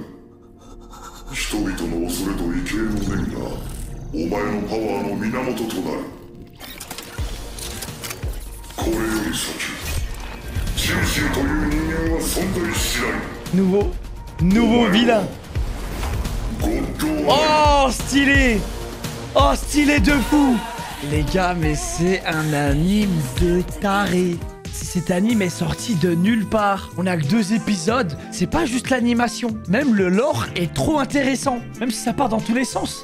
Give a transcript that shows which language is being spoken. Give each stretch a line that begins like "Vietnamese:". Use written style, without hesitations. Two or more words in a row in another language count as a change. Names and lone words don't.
Japanese: 人々の恐れと畏敬の念がお前のパワーの源となる。これより先チンシンという人間は存在しない。
French: Nouveau vilain.
Japanese: ゴッドアイ
French: Oh, stylé. Oh, stylé de fou. Les gars, mais c'est un anime de taré. Cet anime est sorti de nulle part. On a que 2 épisodes. C'est pas juste l'animation. Même le lore est trop intéressant. Même si ça part dans tous les sens.